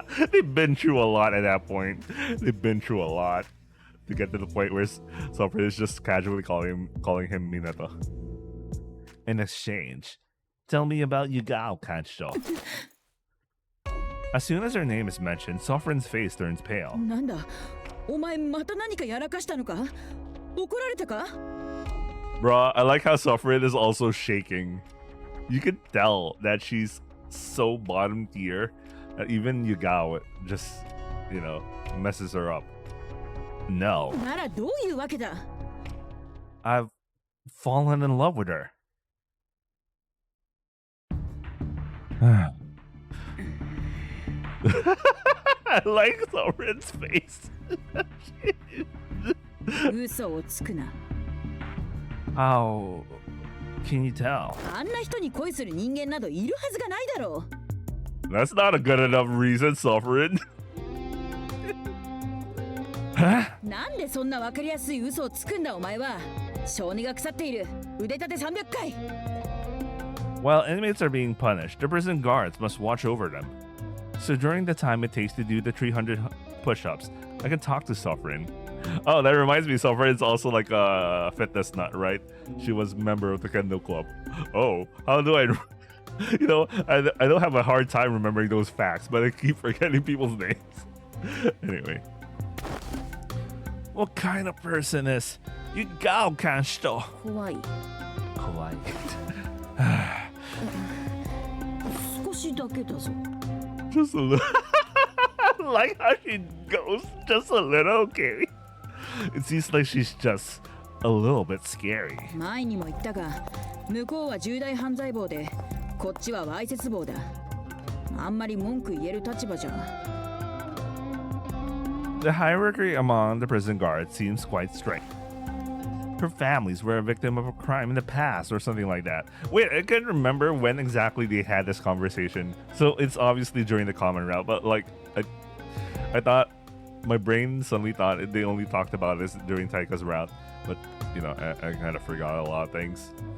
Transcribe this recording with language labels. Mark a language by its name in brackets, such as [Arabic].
[English] They've been through a lot at that point. They've been through a lot to get to the point where Sovereign is just casually calling him Minato. In exchange, tell me about Yugao Kanshito. As soon as her name is mentioned, Sovereign's face turns pale. [Japanese] なんだ、お前また何かやらかしたのか？怒られたか？ [English] Bruh, I like how Sovereign is also shaking. You can tell that she's so bottom tier that even Yugao just, you know, messes her up. No. [Japanese] ならどういうわけだ？ [English] I've fallen in love with her. I like Sovereign's face. [Japanese] 嘘をつくな。 [English] How can you tell? [Japanese] あんな人に恋する人間などいるはずがないだろう。 [English] That's not a good enough reason, Sovereign. Huh? [Japanese] なんでそんなわかりやすい嘘をつくんだお前は。小児が腐っている。腕立て300回。 [English] While inmates are being punished, the prison guards must watch over them. So during the time it takes to do the 300 push-ups, I can talk to Sovereign. Oh, that reminds me, Sovereign's also like a fitness nut, right? She was a member of the Kendo Club. Oh, how do I... You know, I don't have a hard time remembering those facts, but I keep forgetting people's names. Anyway. What kind of person is Yugao Kanshito? [Japanese] 怖い。 Kawaii. 少しだけだぞ。 [English] Just a little. Like how she goes just a little, okay? It seems like she's just a little bit scary. [Japanese] 前にも言ったが、向こうは重大犯罪棒で、こっちはわいせつ棒だ。あんまり文句言える立場じゃ。 [English] The hierarchy among the prison guards seems quite strict. Her families were a victim of a crime in the past or something like that. Wait, I can't remember when exactly they had this conversation. So it's obviously during the common route, but like I thought, my brain suddenly thought they only talked about this during Taika's route, but you know, I kind of forgot a lot of things.